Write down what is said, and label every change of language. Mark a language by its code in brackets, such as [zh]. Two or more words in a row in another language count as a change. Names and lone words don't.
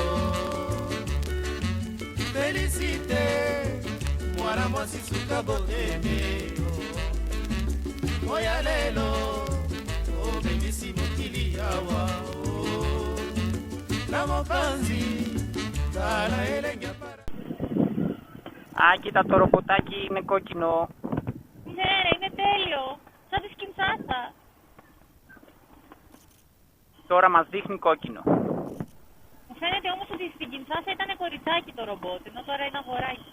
[ln] Félicité, mwana mwasi suka bodembe oya lelo omemisi mokili awa na mopanzi tala elenge ya [el] Α, κοίτα το ρομποτάκι είναι κόκκινο. Ναι, είναι τέλειο. Σαν τη Κινσάσα. Τώρα μας δείχνει κόκκινο. Μου φαίνεται όμως ότι στην Κινσάσα ήταν κοριτσάκι το ρομπότ, ενώ τώρα είναι αγοράκι.